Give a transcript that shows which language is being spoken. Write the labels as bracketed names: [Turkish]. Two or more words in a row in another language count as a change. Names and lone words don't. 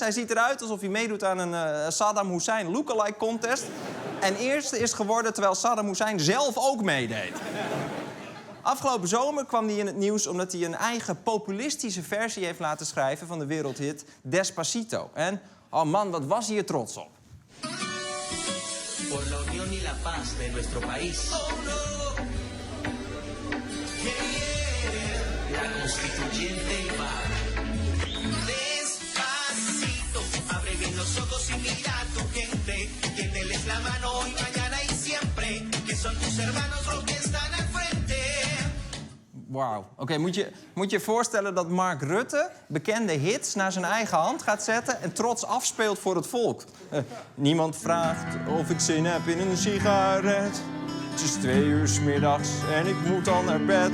[Dutch] Hij ziet eruit alsof hij meedoet aan een Saddam Hussein [English] lookalike contest. [Dutch] En eerste is geworden terwijl Saddam Hussein zelf ook meedeed. Afgelopen zomer kwam hij in het nieuws omdat hij een eigen populistische versie heeft laten schrijven van de wereldhit Despacito. En, oh man, wat was hij er trots op. [Spanish] Por la unión y la paz de nuestro país. Oh no. La constituyente va. Despacito, abre bien los ojos y mira a tu gente. Tiéndeles la mano hoy, mañana y siempre. Que son tus hermanos los que están al frente. [Dutch] Wauw. Oké, moet je je voorstellen dat Mark Rutte bekende hits naar zijn eigen hand gaat zetten en trots afspeelt voor het volk. Niemand vraagt of ik zin heb in een sigaret. Het is 2 uur 's middags en ik moet al naar bed.